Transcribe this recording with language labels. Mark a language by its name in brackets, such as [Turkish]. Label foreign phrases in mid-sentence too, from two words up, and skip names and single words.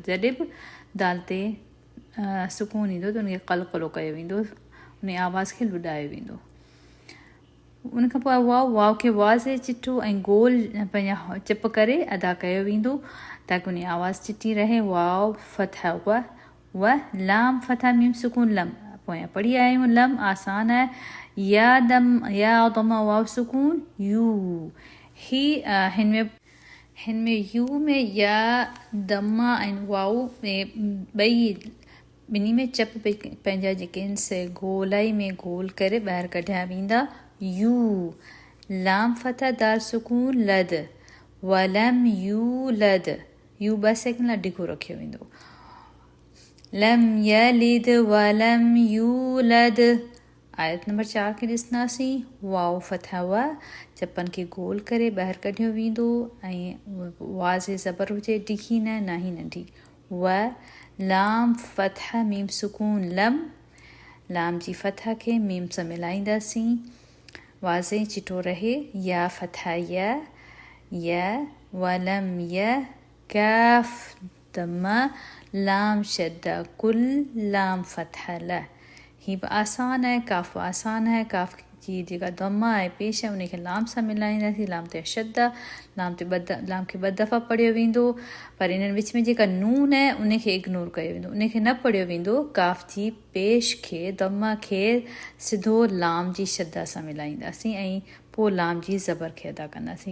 [Sindhi] जॾहिं बि दाल ते सुकून ईंदो त उनखे कलकलो कयो वेंदो, उन आवाज़ खे लुॾायो वेंदो। उन खां पोइ वाव खे वाज़े चिट्ठो ऐं गोल पंहिंजा चिप करे अदा कयो वेंदो ताकी उन आवाज़ चिटी रहे। वाव फथा व लाम फथा मीम सुकून लम। पोयां पढ़ी आहियूं लम आसान आहे। या दमा वाव सुकून यू। हिन में यू में या दमा ऐं वाव में ॿिन्ही में चप पंहिंजा जेके आहिनि से गोलाई में गोल करे ॿाहिरि कढिया वेंदा। यू लाम फथा दाल सुकून लद वलम यू लद। यू 2 सेकंड लाइ डिघो रखियो वेंदो। [Arabic] لم يلد ولم يولد. [Sindhi] आयत नंबर 4 खे ॾिसंदासीं। वाव फथा व चपनि खे गोल करे ॿाहिरि कढियो वेंदो ऐं वाज़े ज़बर हुजे, डिघी न ई नंढी। व लाम फथा मीम सुकून लम। लाम जी फथा खे मीम सां मिलाईंदासीं, वाज़े चिटो रहे। या फथा या वलम या काफ दमा लाम शद्दा कुल लाम फथा ल। ही बि आसान आहे, काफ आसान आहे। काफ जी जेका दमा आहे पेश आहे उनखे लाम सां मिलाईंदासीं। लाम ते शद्दा, लाम खे 2 दफ़ा पढ़ियो वेंदो, पर इन्हनि विच में जेका नून आहे उनखे इग्नोर कयो वेंदो, उनखे न पढ़ियो वेंदो। काफ जी पेश खे दमा खे सिधो लाम जी शद्दा सां मिलाईंदासीं ऐं पोइ लाम जी ज़बर खे अदा कंदासीं।